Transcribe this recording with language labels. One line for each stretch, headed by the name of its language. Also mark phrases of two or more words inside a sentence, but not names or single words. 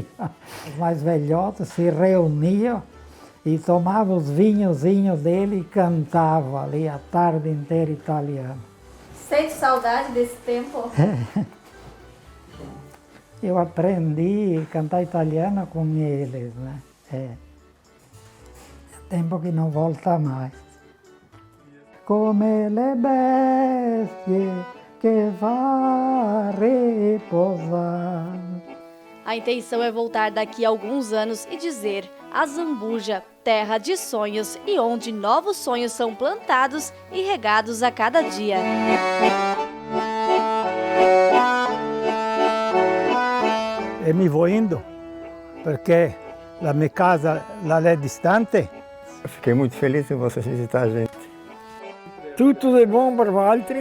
Portuguese: Os mais velhotes se reuniam e tomavam os vinhozinhos dele e cantavam ali a tarde inteira italiano. Sente saudade desse tempo? Eu aprendi a cantar italiano com eles, né? É tempo que não volta mais.
Italian: Come le bestie che va a riposar.
Portuguese: A intenção é voltar daqui a alguns anos e dizer: a Zambuja, terra de sonhos e onde novos sonhos são plantados e regados a cada dia. E me vou indo, porque a minha casa lá é distante. Eu fiquei muito feliz em vocês visitar a gente. Tudo de bom para Valtteri.